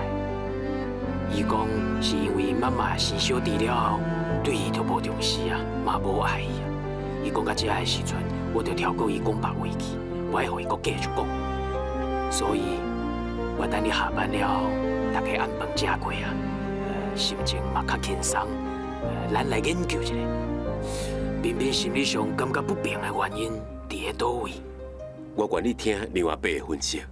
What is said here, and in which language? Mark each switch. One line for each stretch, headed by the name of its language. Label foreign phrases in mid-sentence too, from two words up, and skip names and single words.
Min Nan Chinese: 伊讲是因为妈妈生小弟了后，对伊就无重视啊，嘛无爱伊啊。伊讲到这的时阵，我就跳过伊讲别话去，我要互伊搁继续讲。所以，我等你下班了后，大家按饭食过啊，心情嘛较轻松，咱来研究一下。彬彬心理上感觉不平的原因伫咧倒位？我愿意听另外伯的分析。